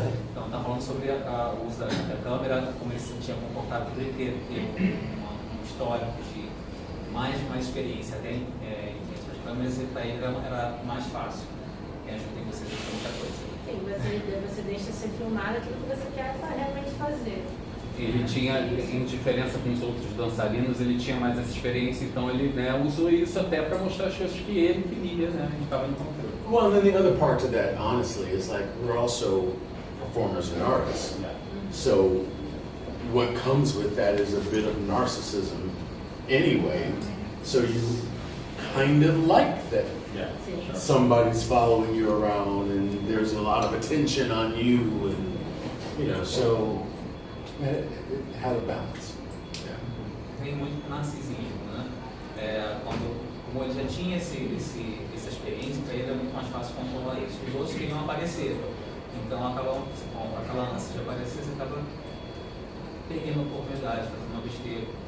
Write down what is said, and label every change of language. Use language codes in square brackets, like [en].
[pt] Então, tá falando sobre o uso da câmera, como ele se sentia confortável por ele ter um histórico de mais experiência até em frente às câmeras, e para ele era mais fácil. E ajuda em você a fazer muita coisa. Sim, você deixa ser filmado aquilo que você quer realmente fazer. Ele tinha, em diferença com os outros dançarinos, ele tinha mais essa experiência, então ele usou isso até para mostrar as coisas que ele queria, né? Ele estava no controle. [en] Well, and then the other part to that, honestly, is like we're also performers and artists. Yeah. So what comes with that is a bit of narcissism anyway. So you kind of like that Yeah, sure. somebody's following you around and there's a lot of attention on you, and so it had a balance. Yeah. [pt] Vem muito narcisismo, né? Como ele já tinha essa experiência, para ele era muito mais fácil controlar isso. Os outros queriam aparecer, então aquela ânsia de aparecer, você acaba perdendo a oportunidade, fazendo uma besteira.